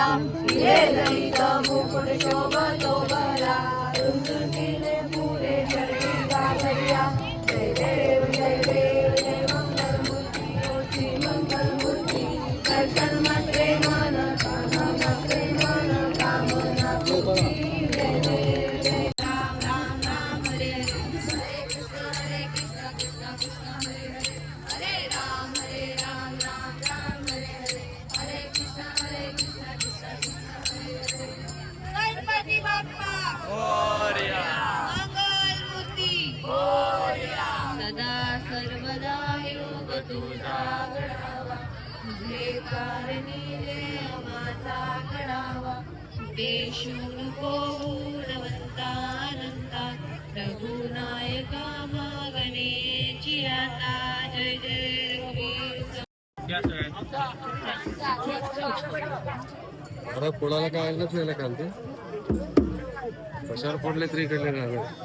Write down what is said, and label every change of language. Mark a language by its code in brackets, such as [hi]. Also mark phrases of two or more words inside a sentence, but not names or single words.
[mr] हे ललित मुकुट शोभतो बरा. रुंदुकीने पुरे चरणी गाभऱ्या. जय देव जय देव जय मंगल मूर्ती. ओटी मंगल मूर्ती. दर्शन मात्रे मन कामना प्रेमन कामना पूर्ती. जय देव [sa] जय राम राम राम हरे हरे. हरे कृष्ण कृष्ण कृष्ण हरे हरे. हरे राम राम राम हरे हरे. हरे कृष्ण कृष्ण कृष्ण हरे हरे. [mr] गणपती बाप्पा मोरया. मंगल मूर्ती मोरया. सदा सर्वदा योग तुझा घडावा. तुझे कारणी माझा घडावा. देशू नको गुणवंतानंता. रघुनायका मागणेची आता. जय जय रघुवीर. अरे कोणाला काय आलं नाही काल ते कशावर पडले तरी इकडले राहणार.